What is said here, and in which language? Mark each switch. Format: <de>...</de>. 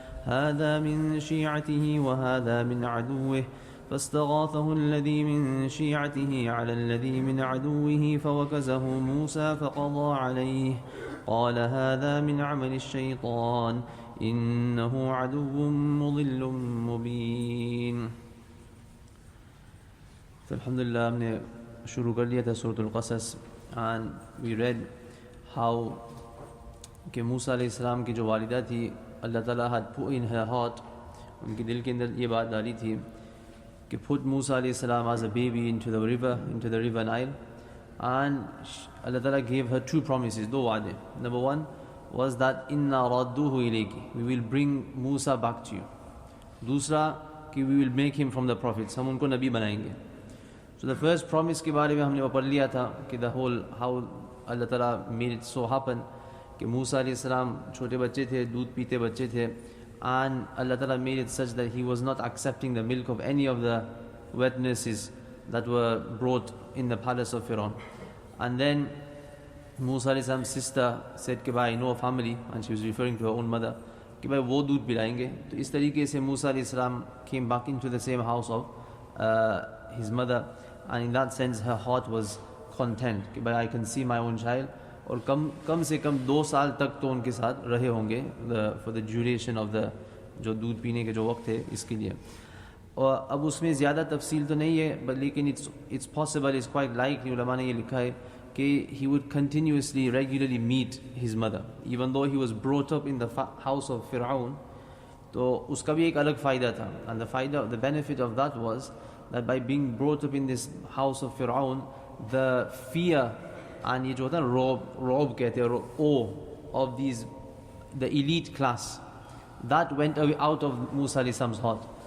<ar>هذا من شيعته وهذا من عدوه فاستغاثه الذي من شيعته على الذي من عدوه فوكزه موسى فقضى عليه قال هذا من عمل الشيطان إنه عدو مضل مبين.</ar> <hi>तो अल्हम्दुलिल्लाह हमने शुरू कर लिया था सूरतुल क़सस</hi> <en>and we read how</en> <hi>कि मूसा अलैहिस्सलाम की जो वालिदा थी अल्लाह ताला</hi> <en>had put in her heart,</en> <hi>उनके दिल के अंदर ये बात डाली थी कि</hi> <en>put Musa</en> <hi>अलैहिस्सलाम</hi> <en>as a baby into the river Nile, and Allah Ta'ala gave her two promises,</en> <hi>दो वादे.</hi> <en>Number one was that</en> <ar>inna radduhu ilayki,</ar> <en>we will bring Musa back to you.</en> <hi>दूसरा कि</hi> <en>we will make him from the prophets,</en> <hi>हम उनको नबी बनाएंगे.</hi> <en>So the first promise</en> <hi>के बारे में हमने पढ़ लिया था कि</hi> <en>the whole how Allah Ta'ala made it so happen</en> <hi>कि मूसा अलैहिस्सलाम छोटे बच्चे थे,</hi> <en>दूध पीते बच्चे थे, and Allah Ta'ala made it such that he was not accepting the milk of any of the witnesses that were brought in the palace of Pharaoh. And then Musa Musa's sister said</en> <hi>कि भाई</hi> <en>no family, and she was referring to her own mother,</en> <hi>कि भाई वो दूध पिलाएंगे. तो इस तरीके से</hi> <en>Musa came back into the same house of his mother, and in that sense her heart was content</en> <hi>कि भाई</hi> <en>I can see my own child.</en> <hi>और कम से कम 2 साल तक तो उनके साथ रहे होंगे</hi> <en>for the duration of the</en> <hi>जो दूध पीने के जो वक्त है इसके लिए. और अब उसमें ज़्यादा तफसील तो नहीं है,</hi> <en>but लेकिन it's possible, it's quite likely,</en> <hi>उलमा ने ये लिखा है कि</hi> <en>he would continuously regularly meet his mother even though he was brought up in the house of Fir'aun.</en> <hi>तो उसका भी एक अलग फ़ायदा था,</hi> <en>and the benefit of that was that by being brought up in this house of Fir'aun, the fear and</en> <hi>ये जो होता है</hi> <en>rob कहते हैं, awe of these the elite class, that went away out of Musa alayhi salam's heart.</en>